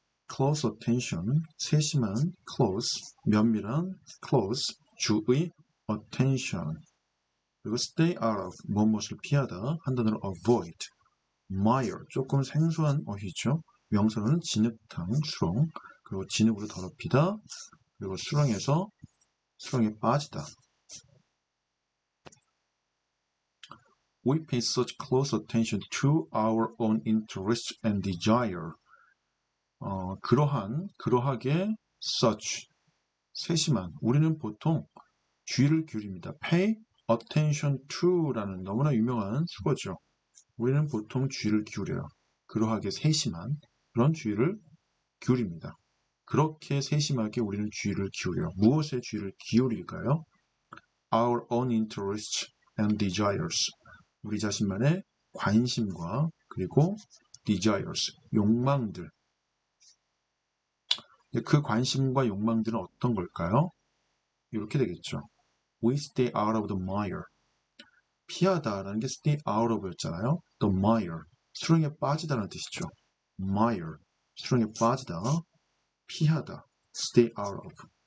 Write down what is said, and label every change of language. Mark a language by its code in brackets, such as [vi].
[en] close attention, [ko] 세심한, close, 면밀한, close, 주의, [en] attention. [ko] 그리고 stay out of, 무엇을 피하다, 한 단어로 avoid. mire, 조금 생소한 어휘죠. 명사로는 진흙탕, 수렁, 그리고 진흙으로 더럽히다, 그리고 수렁에 빠지다. [en] We pay such close attention to our own interests and desire. [ko] 그러하게 such, 세심한, 우리는 보통 주의를 기울입니다. pay attention to라는 너무나 유명한 수거죠. 우리는 보통 주의를 기울여요. 그러하게 세심한 그런 주의를 기울입니다. 그렇게 세심하게 우리는 주의를 기울여요. 무엇에 주의를 기울일까요? [en] Our own interests and desires. [ko] 우리 자신만의 관심과 그리고 desires, 욕망들. 그 관심과 욕망들은 어떤 걸까요? 이렇게 되겠죠. [en] We stay out of the mire. [ko] 피하다라는 게 stay out of 였잖아요. The mire, 수렁에 빠지다라는 뜻이죠. [en] mire, [ko] 수렁에 빠지다, 피하다, [en] stay out of.